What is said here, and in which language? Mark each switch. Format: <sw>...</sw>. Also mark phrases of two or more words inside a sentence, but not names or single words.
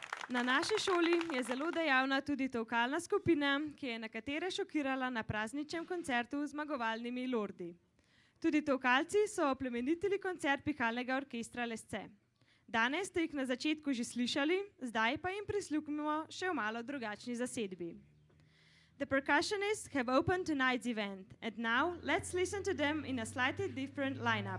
<sl>Na naši šoli je zelo dejavna tudi tolkalna skupina, ki je nekatere šokirala na prazničnem koncertu z zmagovalnimi lordi. Tudi tolkalci so oplemenitili koncert pihalnega orkestra Lesce. Danes ste jih na začetku že slišali, zdaj pa jim prisluhnimo še v malo drugačni zasedbi.</sl> <en>The percussionists have opened tonight's event, and now let's listen to them in a slightly different lineup.</en>